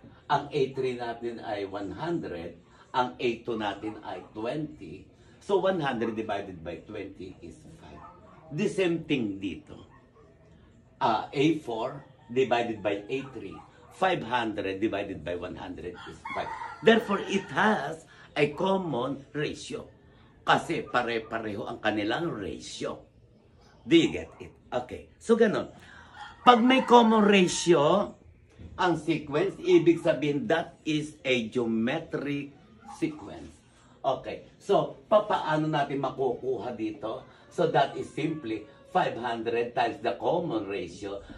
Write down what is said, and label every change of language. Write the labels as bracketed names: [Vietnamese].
[Filipino] Ang A3 natin ay 100. Ang A2 natin ay 20. [English] So, 100 divided by 20 is 5. The same thing dito. A4 divided by A3. 500 divided by 100 is 5. Therefore, it has a common ratio. [Filipino] Kasi pare-pareho ang kanilang ratio. [English] Do you get it? Okay. So, ganun. [Filipino] Pag may [English] common ratio, ang sequence, [Filipino] ibig sabihin [English] that is a geometric sequence. Okay. So, [Filipino] paano natin makukuha dito? [English] So, that is simply 500 times the common ratio.